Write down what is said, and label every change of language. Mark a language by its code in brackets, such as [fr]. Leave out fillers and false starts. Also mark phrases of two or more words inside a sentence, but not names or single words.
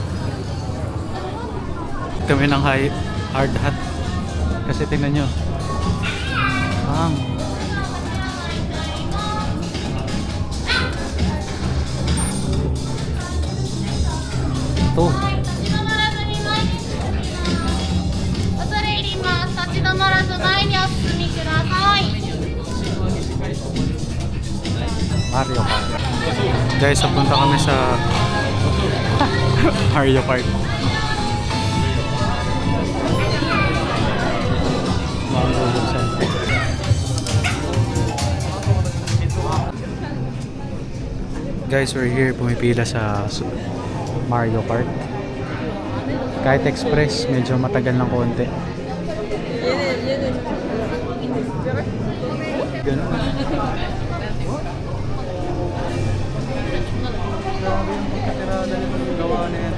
[tl] Kami ng hard hat. Kasi tingnan nyo. Ito. [ja] 恐れ入ります。立ち止まらず前にお進みください。 [tl] Mario Kart. Guys, papunta kami sa Mario Kart. [en] Guys, we're here [tl] pumipila sa Mario Kart. Kahit express, medyo matagal ng konti. Ganun. Grabe yung pagkatirada yung gawa na yan.